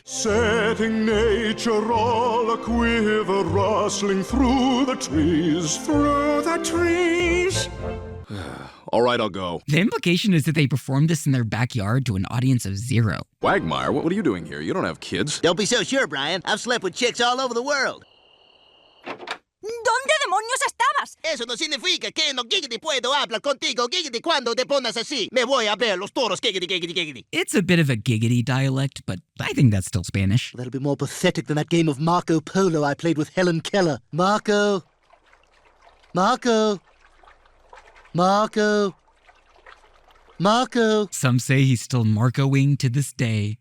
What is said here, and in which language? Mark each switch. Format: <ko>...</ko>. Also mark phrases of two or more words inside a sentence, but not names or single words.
<en>Setting nature all a quiver, rustling through the trees. Through the trees. All right, I'll go. The implication is that they performed this in their backyard to an audience of 0. Wagmire, what are you doing here? You don't have kids. Don't be so sure, Brian. I've slept with chicks all over the world.</en> <es>¿Dónde demonios estabas? Eso no significa que no giggity puedo hablar contigo giggity cuando te pones así. Me voy a ver los toros giggity giggity giggity.</es> <en>It's a bit of a giggity dialect, but I think that's still Spanish. That'll be more pathetic than that game of Marco Polo I played with Helen Keller. Marco. Some say he's still Marco-ing to this day.</en>